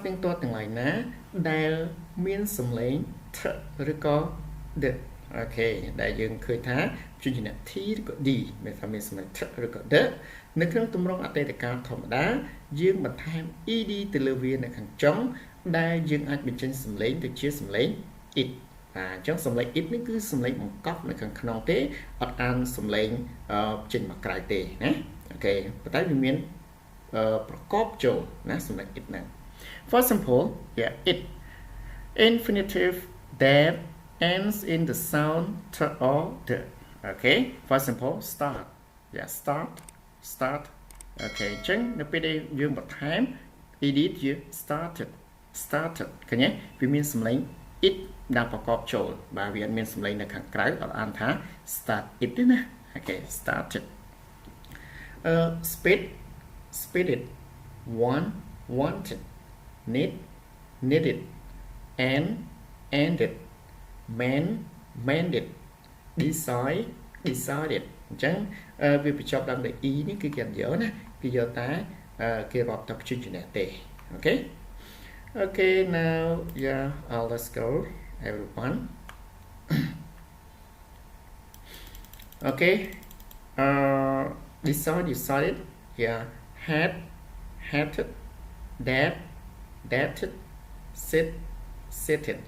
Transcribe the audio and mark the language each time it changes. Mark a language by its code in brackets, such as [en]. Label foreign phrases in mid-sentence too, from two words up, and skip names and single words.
[km] ទាំងទាត់ទាំងឡាយណាដែលមានសំឡេង th ឬក៏ the អូខេដែលយើងឃើញថាព្យញ្ជនៈ t ឬក៏ d មានថាមានសំឡេង th ឬក៏ the នៅក្នុងទម្រង់អតីតកាលធម្មតាយើងបន្ថែម ed ទៅ លើវានៅខាងចុងដែលយើងអាចបញ្ចេញសំឡេងទៅជាសំឡេង it អញ្ចឹងសំឡេង it នេះគឺសំឡេងបង្កប់នៅខាងក្នុងទេអត់អានសំឡេងចេញ មកក្រៅទេណាអូខេប៉ុន្តែវាមានប្រកបចូលណាសំឡេង it ហ្នឹង [en] For example it infinitive that ends in the sound t or the okay for example start start okay [km] អញ្ចឹងនៅពេលដែលយើងបន្ថែម edit ជា started ឃើញទេវាមានសំឡេង it ដែលប្រកបចូលបាទវាអត់មានសំឡេងនៅខាងក្រៅអត់អានថា [en] start it [km] ទេណាអូខេ started [en] speeded wanted needed ended mended decided [km] អញ្ចឹងវាបញ្ចប់ដល់ e នេះគឺគេអត់យកណាគេយកតែគេរាប់តែព្យញ្ជនៈទេអូខេ [en] Okay, now let's go, everyone. Okay, decided, hated, dated, seated.